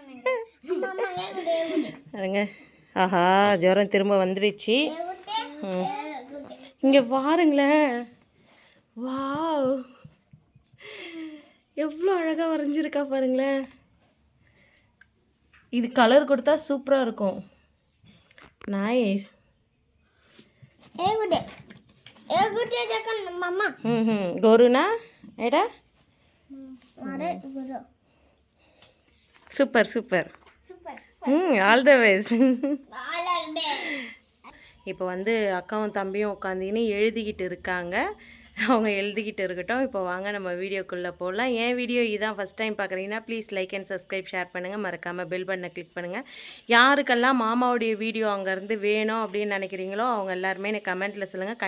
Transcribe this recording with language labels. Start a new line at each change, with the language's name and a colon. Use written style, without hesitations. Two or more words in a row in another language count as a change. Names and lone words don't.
Tamil: பாருங்க, ஆஹா ஜுரம் திரும்ப வந்துடுச்சு. இங்கே பாருங்களேன், வாவ் எவ்வளோ அழகாக வரைஞ்சிருக்கா பாருங்களேன். இது கலர் கொடுத்தா சூப்பராக இருக்கும். நைஸ். गोरुना एडा सूपर सूपर
English: all the best.
Tamil: இப்போ அக்காவும் தம்பியும் உட்காந்துக்கின்னு எழுதிக்கிட்டு இருக்காங்க. அவங்க எழுதிக்கிட்டு இருக்கட்டும். இப்போ வாங்க நம்ம வீடியோக்குள்ளே போகலாம். என் வீடியோ இதான்
English: first time
Tamil: பார்க்குறீங்கன்னா
English: please like and subscribe,
Tamil: ஷேர் பண்ணுங்கள், மறக்காமல்
English: bell button
Tamil: கிளிக் பண்ணுங்கள். யாருக்கெல்லாம் மாமாவுடைய வீடியோ அங்கேருந்து வேணும் அப்படின்னு நினைக்கிறீங்களோ அவங்க எல்லாருமே எனக்கு கமெண்ட்டில் சொல்லுங்கள்.